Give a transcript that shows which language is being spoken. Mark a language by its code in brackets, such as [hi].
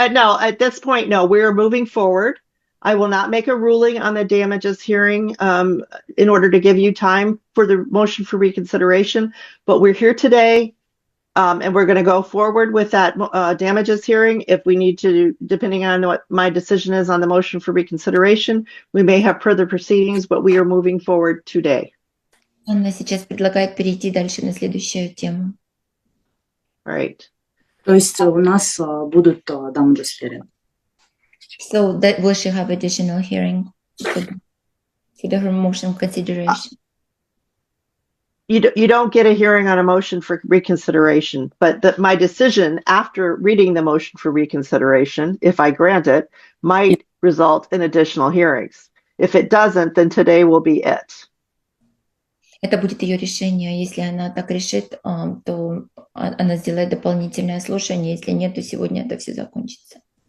[en] No, at this point, no, we're moving forward. I will not make a ruling on the damages hearing in order to give you time for the motion for reconsideration. But we're here today, and we're going to go forward with that damages hearing. If we need to, depending on what my decision is on the motion for reconsideration, we may have further proceedings, but we are moving forward today. [ru] Анна сейчас предлагает перейти дальше на следующую тему. [en] All right. [ru] То есть у нас будут [en] damages hearing. So that will she have additional hearing for the her motion consideration? You don't get a hearing on a motion for reconsideration, but my decision after reading the motion for reconsideration, if I grant it, might result in additional hearings. If it doesn't, then today will be it. [ru] Это будет ее решение. Если она так решит, то она сделает дополнительное слушание. Если нет, то сегодня это все закончится.